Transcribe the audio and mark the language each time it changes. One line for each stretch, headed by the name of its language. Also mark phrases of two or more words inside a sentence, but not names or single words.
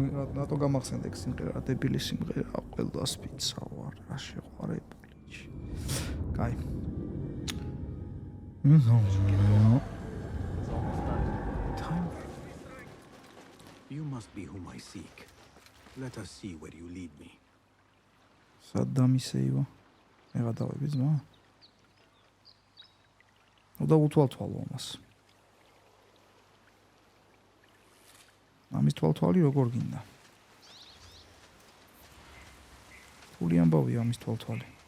Georgian: რატო გამახსენდა ეგ სიმღერა, დებილი სიმღერა, ყველას პიცა ვარ, რა შეყვარებული. კაი.
English: You must be whom I seek. Let us see where you lead me.
Georgian: სადამისეივა. მე გადავები ძმა. უნდა უთვალთვალო ამას. ამის თვალთვალი როგორ გინდა? ფული ამბავია ამის თვალთვალი.